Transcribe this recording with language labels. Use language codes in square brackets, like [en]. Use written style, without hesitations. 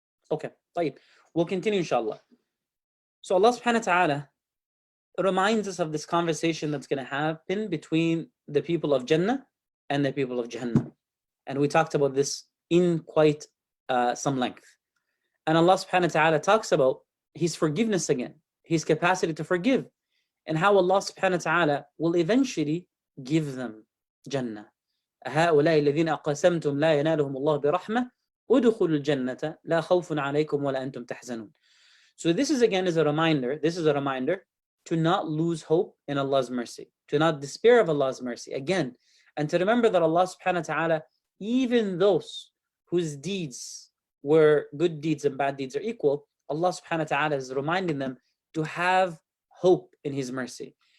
[en] Okay, طيب. We'll continue, inshallah. So Allah subhanahu wa ta'ala reminds us of this conversation that's going to happen between the people of Jannah and the people of Jahannam. And we talked about this in quite some length. And Allah subhanahu wa ta'ala talks about His forgiveness again, His capacity to forgive, and how Allah subhanahu wa ta'ala will eventually give them Jannah. [ar] هؤلاء الذين أقسمتم لا ينالهم الله برحمة ادخلوا الجنة لا خوف عليكم ولا أنتم تحزنون. [en] So this is again a reminder to not lose hope in Allah's mercy, to not despair of Allah's mercy again, and to remember that Allah subhanahu wa ta'ala, even those whose deeds were good deeds and bad deeds are equal, Allah subhanahu wa ta'ala is reminding them to have hope in His mercy.